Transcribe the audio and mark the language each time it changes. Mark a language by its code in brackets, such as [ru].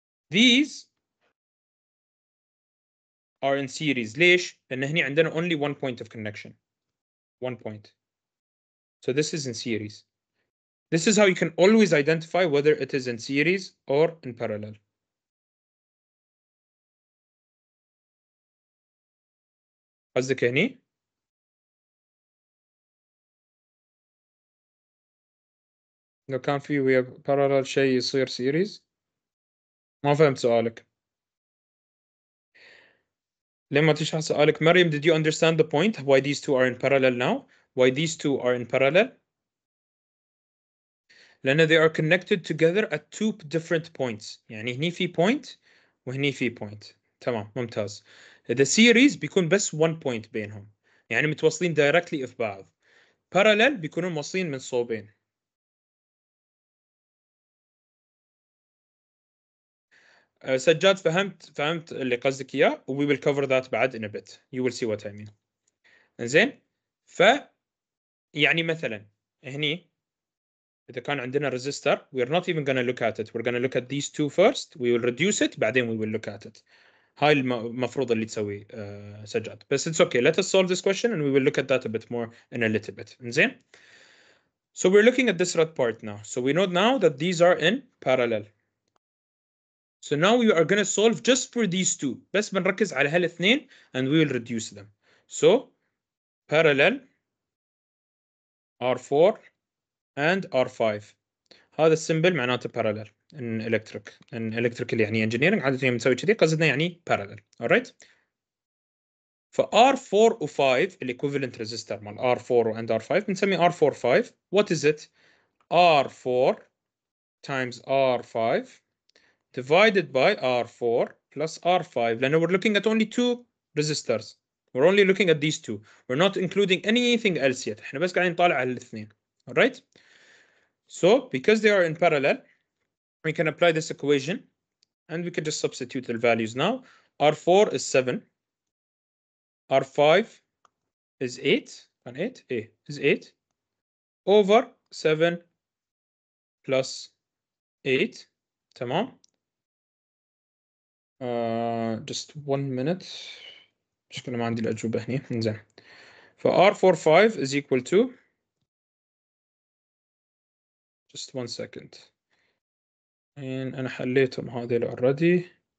[en] These are in series. [ar] ليش؟ لأن هني عندنا [en] only 1 point of connection. 1 point. So this is in series. This is how you can always identify whether it is in series or in parallel. [ar] قصدك هني؟ لو كان في ويا parallel شيء يصير series. ما فهمت سؤالك. لما تشرح سؤالك مريم, [en] did you understand the point why these two are in parallel now? Why these two are in parallel? لأن they are connected together at 2 different points. [ar] يعني هني في point وهني في point. تمام ممتاز. [en] The series [ar] بيكون بس [en] 1 point [ar] بينهم. يعني متوصلين directly في بعض. Parallel بيكونوا موصلين من صوبين. سجاد فهمت اللي قصدك إياه. [en] We will cover that بعد in a bit. You will see what I mean. زين. [ar] يعني مثلا هني إذا كان عندنا [en] resistor, we are not even going to look at it. We're going to look at these two first. We will reduce it. بعدين we will look at it. [ar] هاي المفروض اللي تسويه سجاد. [en] بس it's okay. Let us solve this question and we will look at that a bit more in a little bit. [ar] إنزين. [en] So we're looking at this red part now. So we know now that these are in parallel. So now we are going to solve just for these two. [ar] بس بنركز على هالاثنين [en] and we will reduce them. So parallel R4 and R5. [ar] هذا السمبل معناته [en] parallel in electrical [ar] يعني engineering عادة يوم نسوي كذي قصدنا يعني parallel. [en] alright. ف R4 و 5 equivalent resistor مال R4 and R5 بنسمي R4 5. What is it? R4 times R5 divided by R4 plus R5 لأنه we're looking at only two resistors. We're only looking at these two. We're not including anything else yet. [ar] احنا بس قاعدين نطالع على الاثنين. [en] alright. So because they are in parallel, we can apply this equation and we can just substitute the values now. R4 is 7. R5 is 8. And 8? A is 8 over 7 plus 8. تمام. Just 1 minute. [ar] مشكلة ما عندي الأجوبة هنا. إنزين. [en] ف R45 is equal to just 1 second. [ar] and أنا حليتهم هذول already.